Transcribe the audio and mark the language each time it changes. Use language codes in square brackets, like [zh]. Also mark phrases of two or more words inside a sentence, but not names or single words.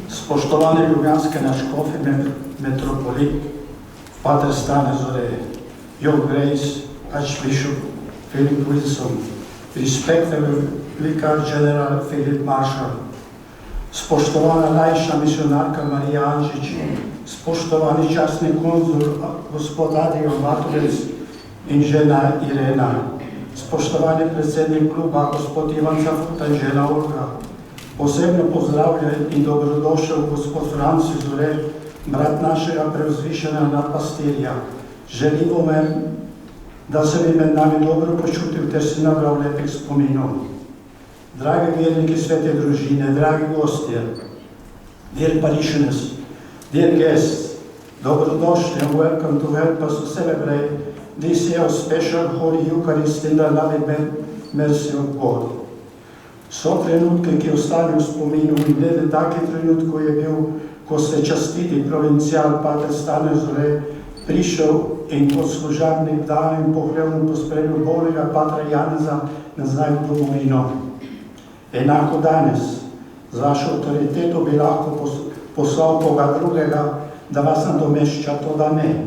[sl] Spoštovani ljubljanski škof in metropolit, Pater Stane Zore, [en] Your Grace, Archbishop Philip Wilson, Respected Vicar General Philip Marshall, [sl] spoštovana najvišja misionarka Marija Anžič, spoštovani častni konzul gospod Adrian Vatovec in žena Irena, spoštovani predsednik kluba gospod Ivan Cafuta in žena Olga, posebno pozdravljen in dobrodošel gospod Franci Zore, brat našega preuzvišenega nadpastirja. Želimo vam, da se bi med nami dobro počutil ter si nabral lepih spominov. Dragi verniki svete družine, dragi gostje, [en] dear parishioners, dear guests, dobrodošli and welcome to help us to celebrate this year's special Holy Eucharist in the loving mercy of God. [sl] So trenutke, ki ostali v spominu, in glede takih trenutkov je bil, ko se častiti provincial Pater Stane Zore prišel in kot služabnik dal in pohlevno pospremil bolnega Patra Janeza nazaj v domovino. Enako danes, z vašo avtoriteto bi lahko poslal koga drugega, da vas nadomešča, to da ne.